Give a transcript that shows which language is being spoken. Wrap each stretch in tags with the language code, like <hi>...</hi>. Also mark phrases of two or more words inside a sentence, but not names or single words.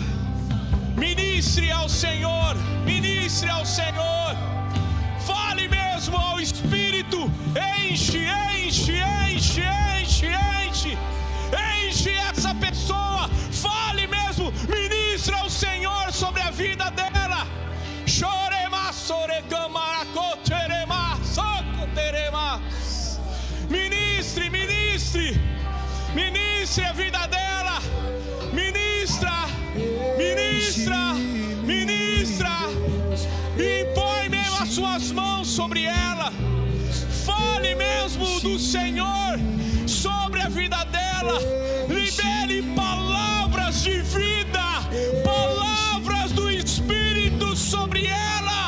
<pt>Ministre ao Senhor, ministre ao Senhor. Fale mesmo ao Espírito. Enche, enche, enche, enche, enche. Enche essa pessoa. Fale mesmo, ministre ao Senhor sobre a vida dela. Chorema, sorecamaracoterema, socoterema. Ministre, ministre, ministre a vida dela, ministra, ministra, ministra, e impõe mesmo as suas mãos sobre ela. Fale mesmo do Senhor sobre a vida dela. Libere palavras de vida, palavras do Espírito sobre ela.</pt>